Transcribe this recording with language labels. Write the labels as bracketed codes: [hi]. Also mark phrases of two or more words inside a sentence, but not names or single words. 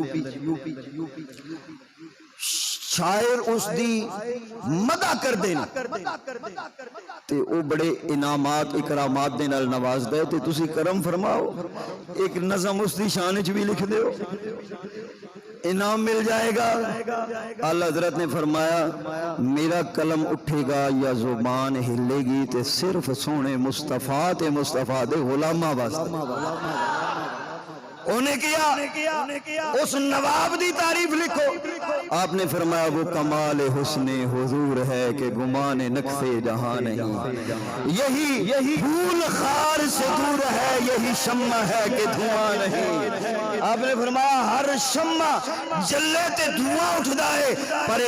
[pa] شاعر اس دی مدح کر دینا تے او بڑے انعامات اکرامات دے نال نواز دے تے تسی کرم فرماؤ ایک نظم اس دی شان وچ بھی لکھ دیو انعام مل جائے گا اعلیٰ حضرت نے فرمایا میرا قلم اٹھے گا یا زبان ہلے گی تے صرف سونے مصطفیٰ تے مصطفیٰ دے غلامہ واسطے انہیں کیا اس نواب دی تعریف لکھو آپ نے فرمایا [ur] وہ کمال حسن حضور ہے کہ گمان نقص جہاں نہیں یہی پھول خار سے دور ہے یہی شمع ہے کہ دھواں نہیں [pa] آپ نے فرمایا ہر شمع جلے تے دھواں اٹھدا ہے پر